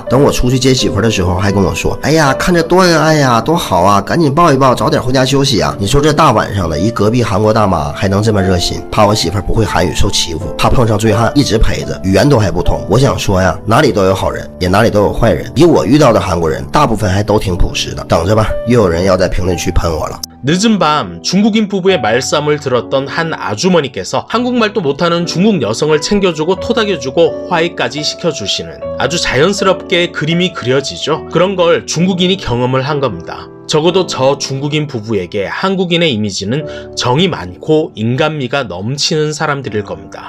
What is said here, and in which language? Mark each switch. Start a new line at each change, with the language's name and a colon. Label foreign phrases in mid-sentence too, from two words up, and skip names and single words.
Chinese: 等我出去接媳妇儿的时候，还跟我说，哎呀，看着多恩爱呀，多好啊，赶紧抱一抱，早点回家休息啊。你说这大晚上的，一隔壁韩国大妈还能这么热心，怕我媳妇儿不会韩语受欺负，怕碰上醉汉，一直陪着，语言都还不通。我想说呀，哪里都有好人，也哪里都有坏人。以我遇到的韩国人，大部分还都挺朴实的。等着吧，又有人要在评论区喷我了。
Korean: 늦은 밤 중국인 부부의 말싸움을 들었던 한 아주머니께서 한국말도 못하는 중국 여성을 챙겨주고 토닥여주고 화해까지 시켜주시는 아주 자연스럽게 그림이 그려지죠. 그런 걸 중국인이 경험을 한 겁니다. 적어도 저 중국인 부부에게 한국인의 이미지는 정이 많고 인간미가 넘치는 사람들일 겁니다.